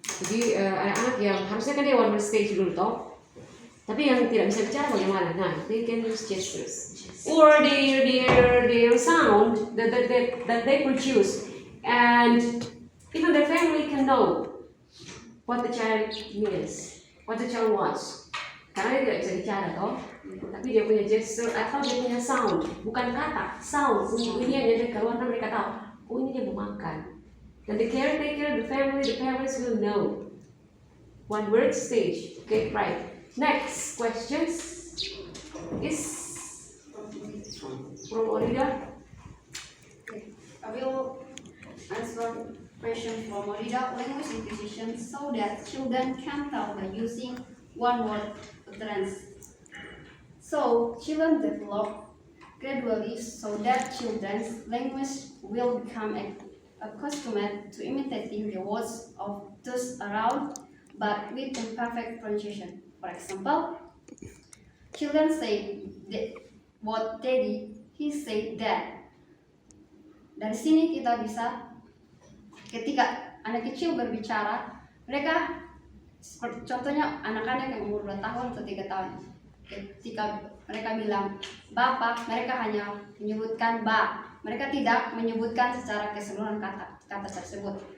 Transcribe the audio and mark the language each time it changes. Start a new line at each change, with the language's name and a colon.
Indonesian: Jadi anak-anak yang harusnya kan dia one word stage dulu toh, tapi yang tidak bisa bicara bagaimana?
English: Nah, they can use gestures or their sound that they produce, and even their family can know what the child means, what the child wants.
Indonesian: Karena dia tidak bisa bicara toh. tapi dia punya gesture atau dia punya sound, bukan kata, sound. Ini yang jadi keluar, mereka tahu, oh ini dia mau makan. Dan
English: the caretaker, the family, the parents will know. One word stage.
Indonesian: Okay, right.
English: Next questions is from Orida. I will answer question from Orida. Language acquisition so that children can tell by using one word utterance. So children develop gradually so that children's language will become accustomed to imitating the words of those around, but with imperfect pronunciation. For example, children say what daddy, he said that.
Indonesian: Dari sini kita bisa, ketika anak kecil berbicara, mereka seperti contohnya anak-anak yang umur 2 tahun atau 3 tahun. Ketika mereka bilang bapak, mereka hanya menyebutkan ba. Mereka tidak menyebutkan secara keseluruhan kata tersebut.